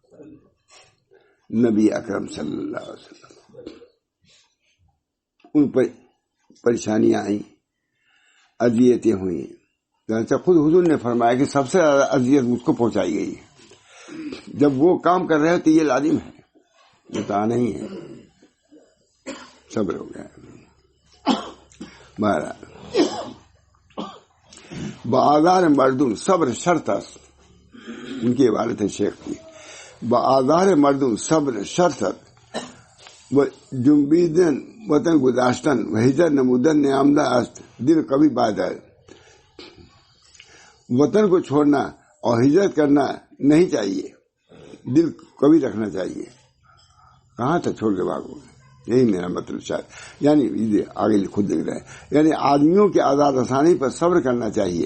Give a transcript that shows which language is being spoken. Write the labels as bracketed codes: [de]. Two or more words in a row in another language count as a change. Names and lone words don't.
[ur] نبی اکرم [ar] صلی اللہ علیہ وسلم، [ur] ان پر پریشانیاں آئیں، اذیتیں ہوئیں. خود حضور نے فرمایا کہ سب سے زیادہ اذیت مجھ کو پہنچائی گئی. جب وہ کام کر رہے ہو تو یہ لازم ہے، بتا نہیں ہے. صبر ہو گیا. [fa] بآزار مردم صبر شرط است، [ur] ان کی عبارت ہے شیخ کی. [fa] بآزار مردم صبر شرط است و جنبیدن وطن گذاشتن و ہجر نمودن نیامدہ است دل کبھی بادر. [ur] وطن کو چھوڑنا اور ہجرت کرنا نہیں چاہیے، دل کبھی رکھنا چاہیے. کہاں تک چھوڑ کے بھاگو، یہی میرا مطلب شاید. یعنی آگے خود لکھ رہے ہیں، یعنی آدمیوں کے آزاد رسانی پر صبر کرنا چاہیے.